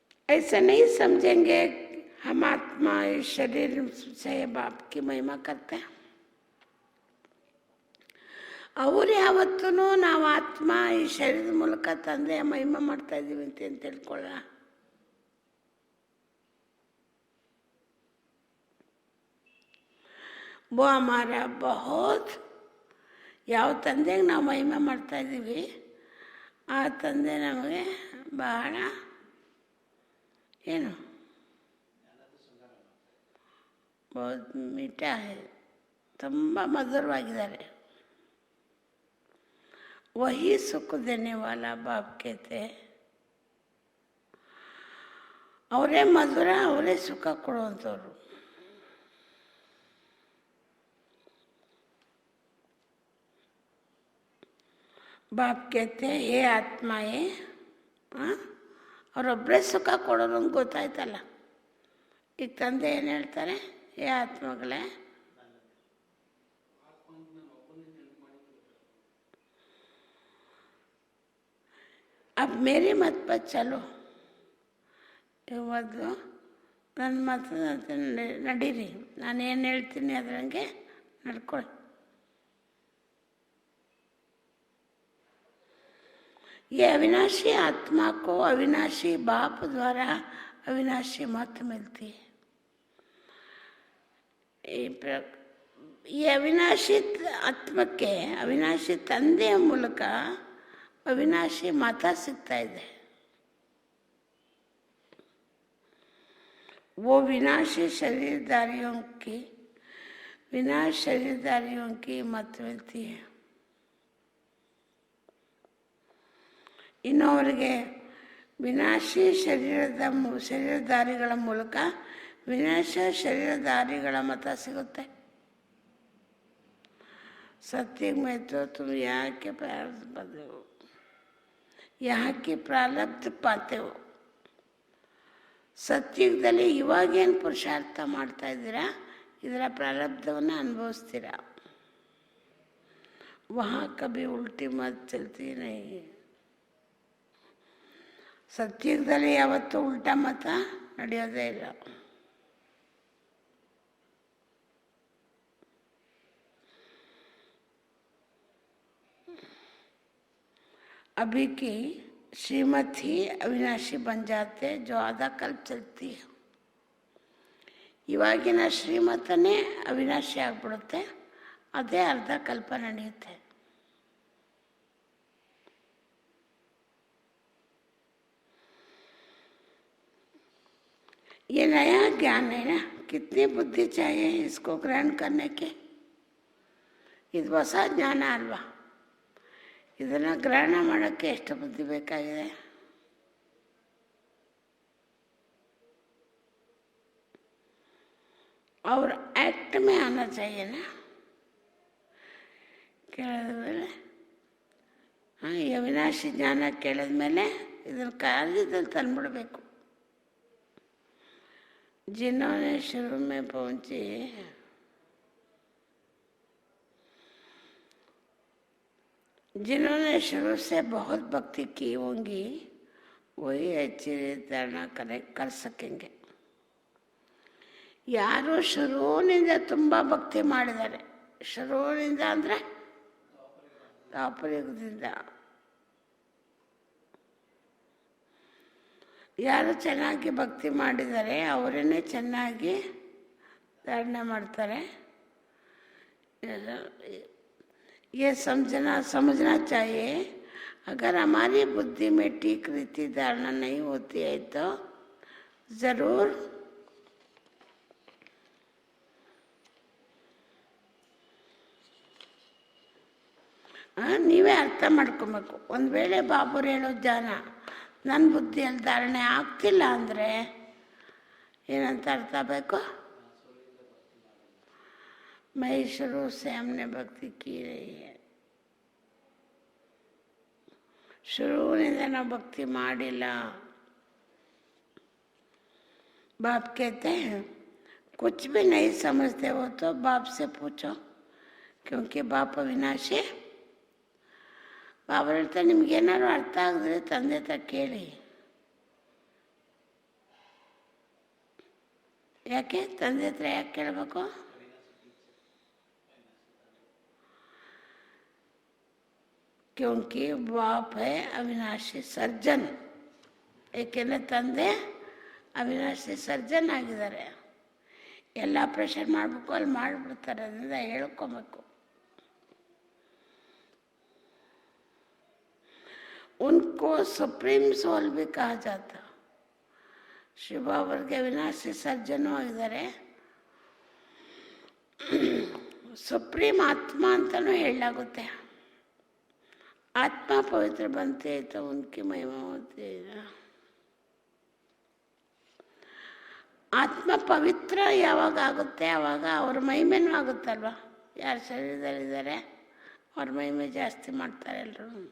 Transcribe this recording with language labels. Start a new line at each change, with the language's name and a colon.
Hindi: ऐसा नहीं समझेंगे हम आत्मा इस शरीर से बाप की महिमा करते हैं.
Kannada: ಅವರು ಯಾವತ್ತೂ ನಾವು ಆತ್ಮ ಈ ಶರೀರದ ಮೂಲಕ ತಂದೆಯ ಮಹಿಮೆ ಮಾಡ್ತಾ ಇದ್ದೀವಿ ಅಂತ ತಿಳ್ಕೊಳ್ಳ.
Hindi: वो हमारा बहुत
Kannada: ಯಾವ ತಂದೆಗೆ ನಾವು ಮಹಿಮೆ ಮಾಡ್ತಾ ಇದ್ದೀವಿ ಆ ತಂದೆ ನಮಗೆ ಬಹಳ ಏನು
Hindi: बहुत मीठा है,
Kannada: ತುಂಬ ಮಧುರವಾಗಿದ್ದಾರೆ.
Hindi: वही सुख देने वाला बाप कहते हैं.
Kannada: ಅವರೇ ಮಧುರ, ಅವರೇ ಸುಖ ಕೊಡುವಂಥವ್ರು.
Hindi: बाप कहते हैं हे
Kannada: ಆತ್ಮಾಯೇ, ಅವರೊಬ್ಬರೇ ಸುಖ ಕೊಡೋರು ಅಂತ ಗೊತ್ತಾಯ್ತಲ್ಲ. ಈಗ ತಂದೆ ಏನು ಹೇಳ್ತಾರೆ? ಹೇ ಆತ್ಮಗಳೇ,
Hindi: अब मेरी मत पर चलो.
Kannada: ಇವತ್ತು ನನ್ನ ಮಾತು ನಡೀರಿ, ನಾನೇನು ಹೇಳ್ತೀನಿ ಅದರಂಗೆ ನಡ್ಕೊಳ್ಳಿ.
Hindi: ये अविनाशी आत्मा को अविनाशी बाप द्वारा अविनाशी मत मिलती है. ये अविनाशी आत्मा के अविनाशी
Kannada: ತಂದೆಯ ಮೂಲಕ
Hindi: अविनाशी मत सिग्ता है. वो विनाशी शरीरधारियों की विनाश शरीरधारियों की मत मिलती है.
Kannada: ಇನ್ನೊವರಿಗೆ ವಿನಾಶಿ ಶರೀರಧಾರಿಗಳ ಮೂಲಕ ವಿನಾಶ ಶರೀರಧಾರಿಗಳ ಮತ ಸಿಗುತ್ತೆ.
Hindi: सत्युग में तो तुम यहाँ के प्रारब्ध पाते हो.
Kannada: ಸತ್ಯುಗದಲ್ಲಿ ಇವಾಗೇನು ಪುರುಷಾರ್ಥ ಮಾಡ್ತಾ ಇದ್ದೀರಾ ಇದರ ಪ್ರಾರಬ್ಧವನ್ನು ಅನುಭವಿಸ್ತೀರಾ.
Hindi: वहाँ कभी उल्टी मत चलती नहीं.
Kannada: ಸತ್ಯುಗದಲ್ಲಿ ಯಾವತ್ತೂ ಉಲ್ಟಾ ಮತ ನಡೆಯೋದೇ ಇಲ್ಲ.
Hindi: अभी की श्रीमत ही अविनाशी बन जाते जो आधा कल्प चलती है.
Kannada: ಇವಾಗಿನ ಶ್ರೀಮತನೇ ಅವಿನಾಶಿ ಆಗ್ಬಿಡುತ್ತೆ, ಅದೇ ಅರ್ಧ ಕಲ್ಪ ನಡೆಯುತ್ತೆ.
Hindi: ये नया ज्ञान है ना, कितनी बुद्धि चाहिए इसको ग्रहण करने के.
Kannada: ಇದು ಹೊಸ ಜ್ಞಾನ ಅಲ್ವಾ, ಇದನ್ನು ಗ್ರಹಣ ಮಾಡೋಕ್ಕೆ ಎಷ್ಟು ಬುದ್ಧಿ ಬೇಕಾಗಿದೆ.
Hindi: और एक्ट में आना चाहिए ना.
Kannada: ಕೇಳಿದ ಮೇಲೆ ಈ ಅವಿನಾಶಿ ಜ್ಞಾನ ಕೇಳಿದ ಮೇಲೆ ಇದನ್ನು ಕಾರ್ಯದಲ್ಲಿ ತಂದುಬಿಡಬೇಕು.
Hindi: जिन्होंने शुरू में पहुंची जिन्होंने शुरू से बहुत भक्ति की होंगी वही अच्छी धारणा कर सकेंगे.
Kannada: ಯಾರು ಶುರುವಿನಿಂದ ತುಂಬ ಭಕ್ತಿ ಮಾಡಿದ್ದಾರೆ, ಶುರುವಿನಿಂದ ಅಂದರೆ ದಾಪರಯುಗದಿಂದ ಯಾರು ಚೆನ್ನಾಗಿ ಭಕ್ತಿ ಮಾಡಿದ್ದಾರೆ ಅವರನ್ನೇ ಚೆನ್ನಾಗಿ ಧಾರಣೆ ಮಾಡ್ತಾರೆ.
Hindi: ये समझना चाहिए अगर हमारी बुद्धि में ठीक रीति धारणा नहीं होती है तो ज़रूर
Kannada: ನೀವೇ ಅರ್ಥ ಮಾಡ್ಕೊಬೇಕು. ಒಂದು ವೇಳೆ ಬಾಬುರು ಹೇಳೋ ಜ್ಞಾನ ನನ್ನ ಬುದ್ಧಿಯಲ್ಲಿ ಧಾರಣೆ ಆಗ್ತಿಲ್ಲ ಅಂದರೆ ಏನಂತ ಅರ್ಥ ಬೇಕು?
Hindi: मैं शुरू से हमने भक्ति की रही है.
Kannada: शुरूनिंದ ನಾವು ಭಕ್ತಿ ಮಾಡಿಲ್ಲ.
Hindi: बाप कहते हैं कुछ भी नहीं समझते हो तो बाप से पूछो क्योंकि बाप अविनाशी.
Kannada: ಬಾಬಾ ಹೇಳ್ತಾರೆ ನಿಮ್ಗೇನಾದ್ರು ಅರ್ಥ ಆಗಿದ್ರೆ ತಂದೆ ಹತ್ರ ಕೇಳಿ. ಯಾಕೆ ತಂದೆ ಹತ್ರ ಯಾಕೆ ಕೇಳಬೇಕು?
Hindi: क्योंकि बाप है अविनाशी सर्जन.
Kannada: ಏಕೆಂದರೆ ತಂದೆ ಅವಿನಾಶಿ ಸರ್ಜನ್ ಆಗಿದ್ದಾರೆ. ಎಲ್ಲ ಆಪ್ರೇಷನ್ ಮಾಡಬೇಕು, ಅಲ್ಲಿ ಮಾಡಿಬಿಡ್ತಾರೆ. ಅದರಿಂದ ಹೇಳ್ಕೊಬೇಕು.
Hindi: उनको सुप्रीम सोल भी कहा जाता.
Kannada: ಶಿವ ಅವರಿಗೆ ಅವಿನಾಶಿ ಸರ್ಜನೂ ಆಗಿದ್ದಾರೆ, ಸುಪ್ರೀಂ ಆತ್ಮ ಅಂತಲೂ ಹೇಳಲಾಗುತ್ತೆ.
Hindi: आत्मा पवित्र बनते हैं तो उनकी महिमा होती है.
Kannada: ಆತ್ಮ ಪವಿತ್ರ ಯಾವಾಗ ಆಗುತ್ತೆ ಆವಾಗ ಅವ್ರ ಮಹಿಮೆನೂ ಆಗುತ್ತಲ್ವ. ಯಾರು ಶರೀರದಲ್ಲಿದ್ದಾರೆ ಅವ್ರ ಮಹಿಮೆ ಜಾಸ್ತಿ ಮಾಡ್ತಾರೆ ಎಲ್ಲರೂ.